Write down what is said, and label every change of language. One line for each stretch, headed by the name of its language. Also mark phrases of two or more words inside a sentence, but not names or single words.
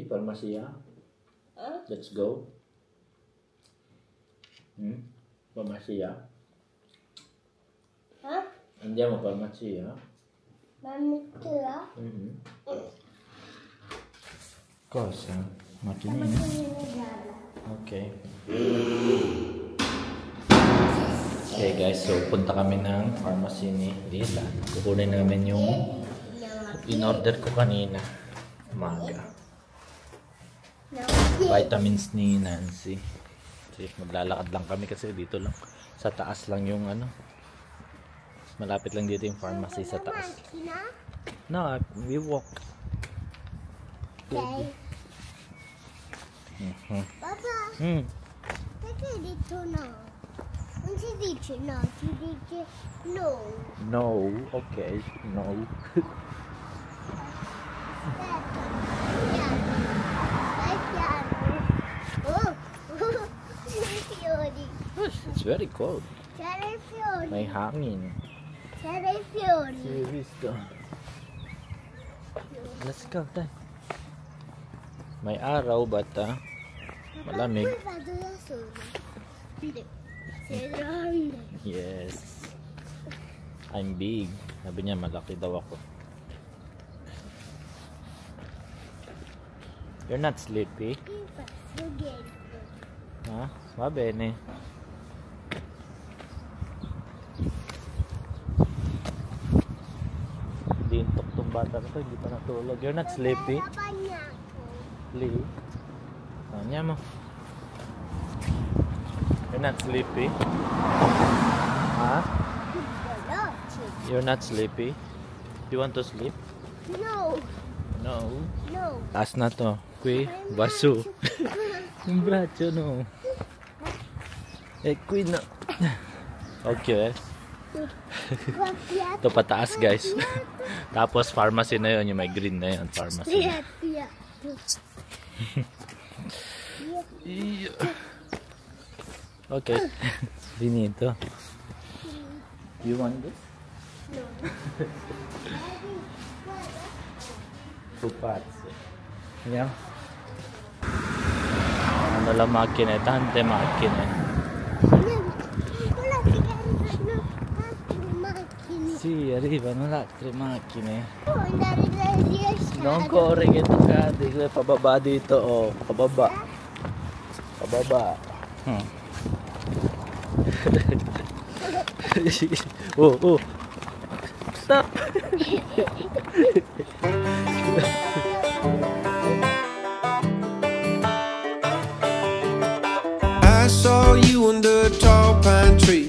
English: Pharmacia? Let's go. Pharmacia?
Italian: Andiamo pharmacia? Cosa? Macchinina?
English: Okay. Okay guys,
Filipino: so punta kami ng pharmacy ni Lisa. Kukunin namin yung in-order ko kanina. Umaga. Vitamins ni Nancy. Kasi maglalakad lang kami kasi dito lang. Sa taas lang yung ano. Malapit lang dito yung pharmacy sa taas.
English: No, we walk.
Filipino: Okay. Papa, take dito na.
Italian: Non si dice no, si dice no.
English: No, okay, no.
Italian: Oh, fiori.
English: It's very cold.
Italian: C'era i fiori.
Filipino: May hangin.
Italian: C'era i fiori. Visto.
English: Let's go,
Filipino: tayo. May araw, bata. Malamig.
Italian: Poi vado da sola. Sei grande.
English: Yes. I'm big.
Filipino: Sabi niya, malaki daw ako.
English: You're not sleepy?
Italian: Ha? Va bene.
Filipino: Dintok tong bata na to, hindi pa natulog.
English: You're not sleepy? Lee?
Filipino: Tanya mo.
English: You're not sleepy? Ha? You're not sleepy? Do you want to sleep? No. No. No.
Filipino: Taas na to. Qui, baso. Yung bracho, no.
Italian: Qui, no. Okay.
Filipino: Ito pataas, guys. Tapos pharmacy na yun, yung may green na yun.
English: Pharmacy. Okay. Dinito. You want this? No.
Italian: Pupazzo. Vediamo. Quando la macchina è tante macchine. Sì, arrivano altre macchine. Non corri che tu cadi,
Filipino: pababa dito, oh, pababa. Pababa. Oh, oh.
English: Stop. I saw you under a tall pine tree.